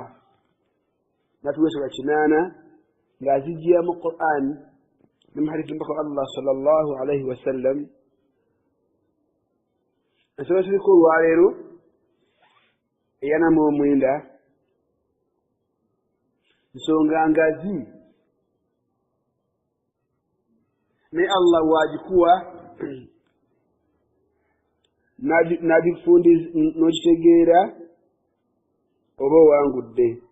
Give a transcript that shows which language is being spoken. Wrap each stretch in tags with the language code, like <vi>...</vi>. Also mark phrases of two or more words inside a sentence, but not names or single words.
<lg>Natuweesonga 8 ng'azijja mu Qur'an ne mu hadithi mbaka Allah</lg> <ar>صلى الله عليه وسلم.</ar> <lg>Ensonga ziriko olwaleero 49 nsonga ngazi ne Allah wagikuwa n'agifundiza n'okitegeera oba owangudde.</lg>